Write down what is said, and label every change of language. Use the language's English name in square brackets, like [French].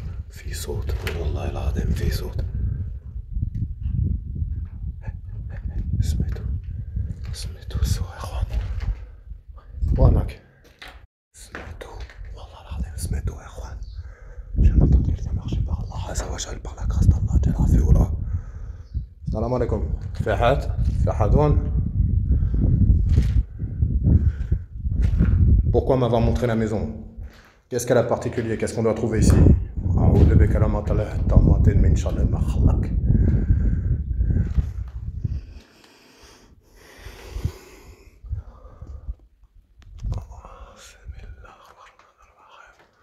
[Arabic] في صوت والله العظيم في صوت. سمعتوا السوا يا اخوان. وينك؟ سمعتوا والله العظيم سمعتوا يا اخوان. [French] Je viens d'entendre quelqu'un marcher par Allah Azza wa Jal, par la grâce d'Allah Jalal Fioula. Salam alaikum. Fahadouane. Pourquoi m'avoir montré la maison? Qu'est-ce qu'elle a de particulier? Qu'est-ce qu'on doit trouver ici? [Arabic] أعوذ بكلمات الله التامات من شر ما خلق. بسم الله الرحمن الرحيم.